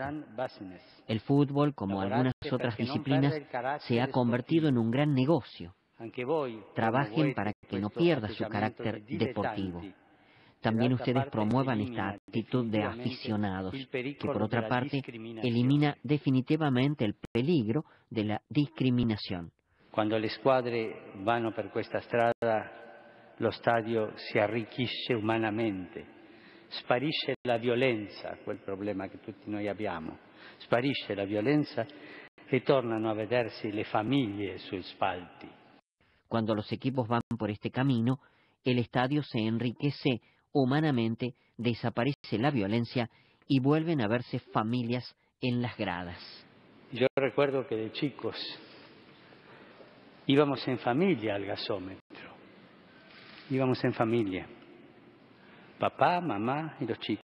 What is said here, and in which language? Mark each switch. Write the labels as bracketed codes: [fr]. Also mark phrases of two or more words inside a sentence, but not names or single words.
[es] El fútbol, como algunas otras disciplinas, se ha convertido en un gran negocio. Trabajen para que no pierda su carácter deportivo. También ustedes promuevan esta actitud de aficionados, que por otra parte elimina definitivamente el peligro de la discriminación. [it] Quando le squadre vanno per questa strada, lo stadio si arricchisce umanamente, sparisce la violenza, quel problema che tutti noi abbiamo, sparisce la violenza e tornano a vedersi le famiglie sui spalti. [es] Cuando los equipos van por este camino, el estadio se enriquece humanamente, desaparece la violencia y vuelven a verse familias en las gradas. Yo recuerdo que de chicos íbamos en familia al gasómetro, íbamos en familia, papá, mamá y los chicos.